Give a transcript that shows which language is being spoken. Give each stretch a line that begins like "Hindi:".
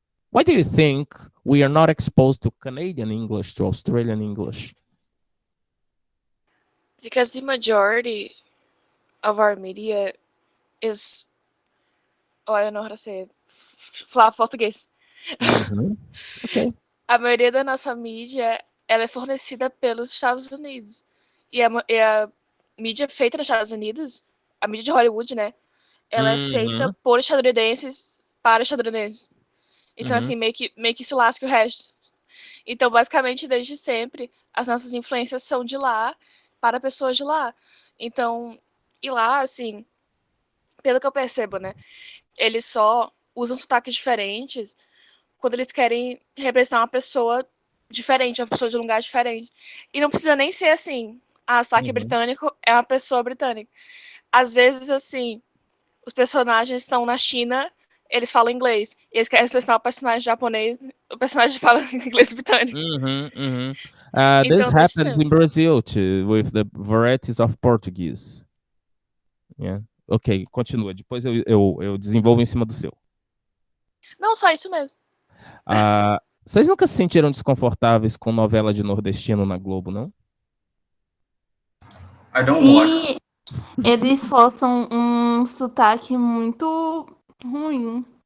English: Why do you think we are not exposed to Canadian English, to Australian English? Because the majority of our media is, oh, I don't know how to say it.
Portuguese: Falar português. Okay. A maioria da nossa mídia, ela é fornecida pelos Estados Unidos. E a mídia feita nos Estados Unidos, a mídia de Hollywood, né? Ela é feita por estadunidenses para estadunidenses. Então, assim, meio que se lasca o resto. Então, basicamente, desde sempre, as nossas influências são de lá para pessoas de lá. Então, e lá, assim, pelo que eu percebo, né? Eles só usam sotaques diferentes quando eles querem representar uma pessoa diferente, uma pessoa de um lugar diferente. E não precisa nem ser assim, sotaque britânico é uma pessoa britânica. Às vezes, assim, os personagens estão na China eles falam inglês. E eles querem expressar o personagem japonês, o personagem fala inglês britânico.
English: This
Portuguese: Então, desde
English: happens in
Portuguese: sempre.
English: Brazil too, with the varieties of Portuguese.
Portuguese: Yeah. Ok, continua. Depois eu desenvolvo em cima do seu. Não, só isso mesmo. Vocês nunca se sentiram desconfortáveis com novela de nordestino na Globo, não?
English: I don't watch.
Portuguese: Se eles forçam um sotaque muito ruim.